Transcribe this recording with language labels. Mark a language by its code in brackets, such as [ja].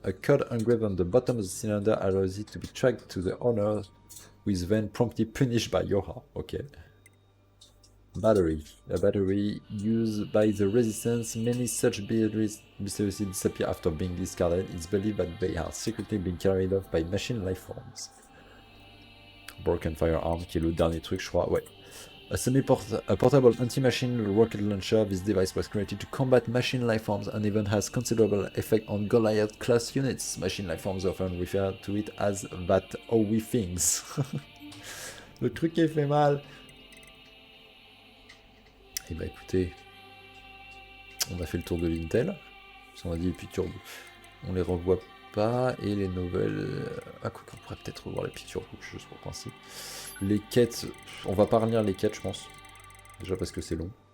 [en] A code engraved on the bottom of the cylinder allows it to be tracked to the owner, who is then promptly punished by Yoha. Okay. Battery. A battery used by the resistance. Many such batteries mysteriously disappear after being discarded. It's believed that they are secretly being carried off by machine lifeforms. Broken firearm, [fr] qui est le dernier truc, je crois. Ouais. [en] A portable anti-machine rocket launcher. This device was created to combat machine lifeforms and even has considerable effect on Goliath class units. Machine lifeforms often refer to it as that OWI things. [fr] Le truc qui fait mal. Et bah écoutez, on a fait le tour de l'Intel. On a dit les pictures, on les revoit pas. Et les nouvelles. Ah, quoi qu'on pourrait peut-être revoir les pictures, juste pour le principe. Les quêtes, on va pas relire les quêtes, je pense. Déjà parce que c'est long.